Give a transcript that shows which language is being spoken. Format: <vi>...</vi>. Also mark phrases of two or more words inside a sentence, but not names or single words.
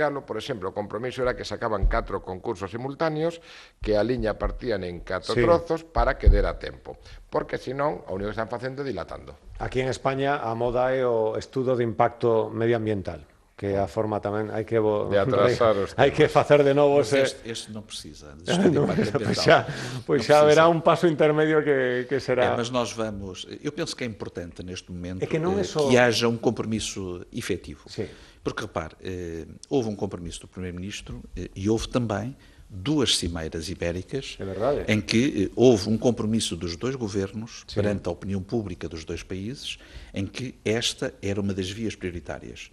<gl>Por exemplo, o compromiso era que sacaban 4 concursos simultáneos, que a liña partían en 4 trozos para que dera tempo, porque senón o único que están facendo é dilatando. Aquí en España a moda é o estudo de impacto medioambiental, que é a forma tamén hai que hai que facer de novo este non precisa de estudo de impacto ambiental. Pois xa haberá un paso intermedio que será.</gl> <pt>Mas nós vamos, eu penso que é importante neste momento que haja um compromisso efetivo. Porque repare, houve um compromisso do Primeiro-Ministro e houve também 2 cimeiras ibéricas em que houve um compromisso dos 2 governos perante a opinião pública dos 2 países, em que esta era uma das vias prioritárias.</pt>